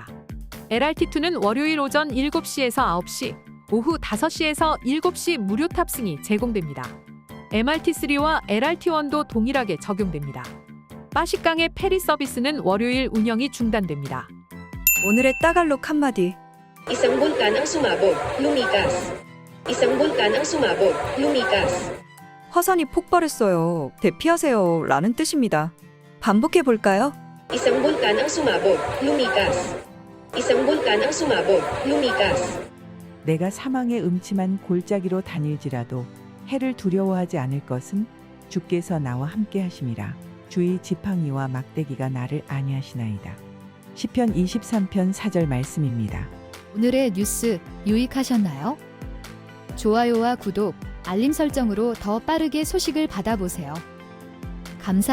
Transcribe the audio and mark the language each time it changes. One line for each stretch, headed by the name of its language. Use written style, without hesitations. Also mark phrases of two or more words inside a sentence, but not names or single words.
Korean: LRT2는 월요일 오전 7시에서 9시, 오후 5시에서 7시 무료 탑승이 제공됩니다. MRT3와 LRT1도 동일하게 적용됩니다. 빠식강의 페리 서비스는 월요일 운영이 중단됩니다. 오늘의 따갈록 한마디.
Filipino: Isang bulkan ang sumabog, lumikas. Isang bulkan ang sumabog, lumikas.
Korean: 화산이 폭발했어요. 대피하세요. 라는 뜻입니다. 반복해 볼까요?
Filipino: Isang bulkan ang sumabog, lumikas. Isang bulkan ang sumabog, lumikas.
Korean: 내가 사망의 음침한 골짜기로 다닐지라도 해를 두려워하지 않을 것은 주께서 나와 함께 하심이라. 주의 지팡이와 막대기가 나를 안위하시나이다. 시편 23편 4절 말씀입니다. 오늘의 뉴스 유익하셨나요? 좋아요와 구독, 알림 설정으로 더 빠르게 소식을 받아보세요.